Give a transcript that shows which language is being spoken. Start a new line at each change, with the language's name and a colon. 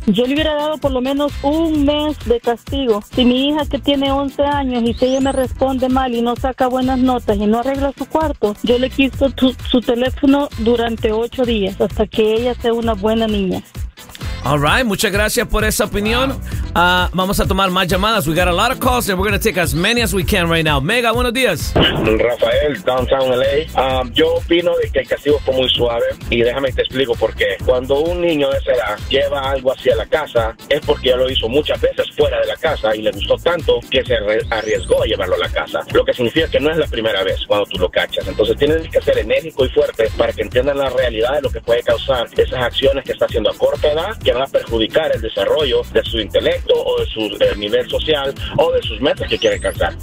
Spanish: Yo le hubiera dado por lo menos un mes de castigo. Si mi hija que tiene 11 años y si ella me responde mal y no saca buenas notas y no arregla su cuarto, yo le quito su teléfono durante 8 días hasta que ella sea una buena niña.
English: All right,
Spanish: muchas gracias por esa opinión. Wow. Vamos a tomar más llamadas.
English: We got a lot of calls and we're going to take as many as we can right now.
Spanish: Mega, buenos días. Rafael, Downtown LA. Yo opino de que el castigo fue muy suave y déjame te explico por qué. Cuando un niño de esa edad lleva algo hacia la casa, es porque ya lo hizo muchas veces fuera de la casa y le gustó tanto que se arriesgó a llevarlo a la casa. Lo que significa que no es la primera vez cuando tú lo cachas. Entonces tienes que ser enérgico y fuerte para que entiendan la realidad de lo que puede causar esas acciones que está haciendo a corta edad, que va a perjudicar el desarrollo de su intelecto o de su nivel social o de sus metas que quiere alcanzar.